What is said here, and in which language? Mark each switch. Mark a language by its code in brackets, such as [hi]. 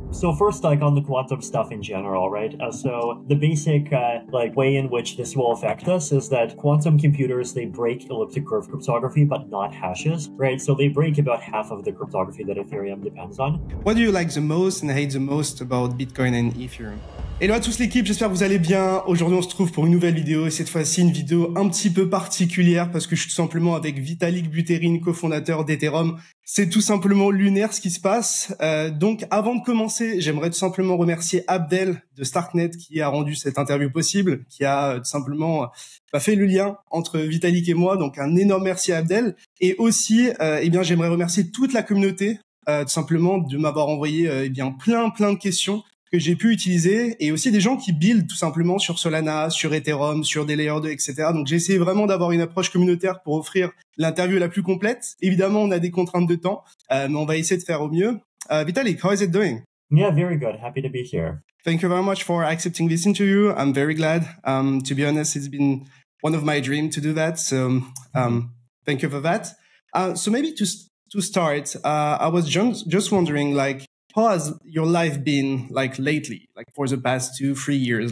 [en] So first, like on the quantum stuff in general, right? So the basic like way in which this will affect us is that quantum computers, they break elliptic curve cryptography, but not hashes, right? So they break about half of the cryptography that Ethereum depends on. What do you like the most and hate the most about Bitcoin and Ethereum? [fr] Hello à tous l'équipe, j'espère que vous allez bien. Aujourd'hui, on se trouve pour une nouvelle vidéo et cette fois-ci, une vidéo un petit peu particulière parce que je suis tout simplement avec Vitalik Buterin, cofondateur d'Ethereum. C'est tout simplement lunaire ce qui se passe. Donc, avant de commencer, j'aimerais tout simplement remercier Abdel de Starknet qui a rendu cette interview possible, qui a tout simplement fait le lien entre Vitalik et moi. Donc, un énorme merci à Abdel. Et aussi, j'aimerais remercier toute la communauté, tout simplement, de m'avoir envoyé plein de questions que j'ai pu utiliser, et aussi des gens qui build tout simplement sur Solana, sur Ethereum, sur des layers 2, etc. Donc j'ai essayé vraiment d'avoir une approche communautaire pour offrir l'interview la plus complète. Évidemment, on a des contraintes de temps, mais on va essayer de faire au mieux. [en] Vitalik, how is it doing? Yeah, very good. Happy to be here. Thank you very much for accepting this interview. I'm very glad. To be honest, it's been one of my dreams to do that. So thank you for that. So maybe to start, I was just wondering, like, how has your life been like lately, like for the past 2-3 years?